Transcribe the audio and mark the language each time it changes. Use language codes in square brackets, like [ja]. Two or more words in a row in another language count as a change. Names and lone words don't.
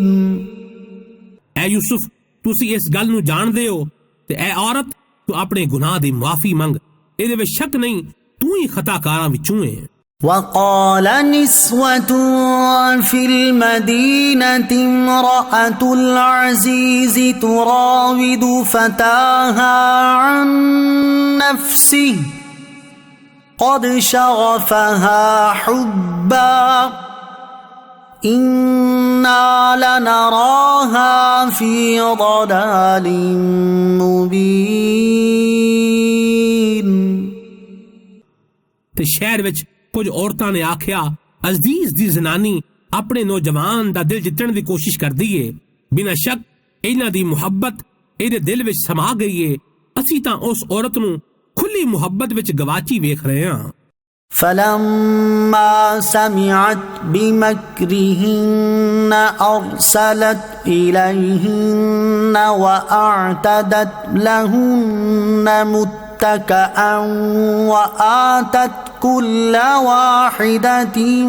[pa] ਐ ਯੂਸੁਫ ਤੁਸੀਂ ਇਸ ਗੱਲ ਨੂੰ ਜਾਣਦੇ ਹੋ ਤੇ ਐ ਔਰਤ ਤੂੰ ਆਪਣੇ ਗੁਨਾਹ ਦੀ ਮੁਆਫੀ ਮੰਗ, ਇਹਦੇ ਵਿੱਚ ਸ਼ੱਕ ਨਹੀਂ ਤੂੰ ਹੀ ਖਤਾਕਾਰਾਂ ਵਿੱਚੋਂ ਏ। [ar] وقال نسوة في المدينة امرأة العزيز تراود فتاها عن نفسه قد شغفها حبا إنا لنراها في ضلال مبين। [pa] ਤੇ ਸ਼ਹਿਰ ਵਿੱਚ ਕੁਝ ਔਰਤਾਂ ਨੇ ਆਖਿਆ ਅਜ਼ੀਜ਼ ਦੀ ਜ਼ਨਾਨੀ ਆਪਣੇ ਨੌਜਵਾਨ ਦਾ ਦਿਲ ਜਿੱਤਣ ਦੀ ਕੋਸ਼ਿਸ਼ ਕਰਦੀ ਏ, ਬਿਨਾਂ ਸ਼ੱਕ ਇਹਨਾਂ ਦੀ ਮੁਹੱਬਤ ਇਹਦੇ ਦਿਲ ਵਿੱਚ ਸਮਾ ਗਈ ਏ, ਅਸੀਂ ਤਾਂ ਉਸ ਔਰਤ ਨੂੰ ਖੁੱਲੀ ਮੁਹੱਬਤ ਵਿੱਚ ਗਵਾਚੀ ਵੇਖ ਰਹੇ ਹਾਂ। [ar] فلما سمعت بمكرهن أرسلت إليهن وأعتدت لهن متكئا وآتت كل واحدة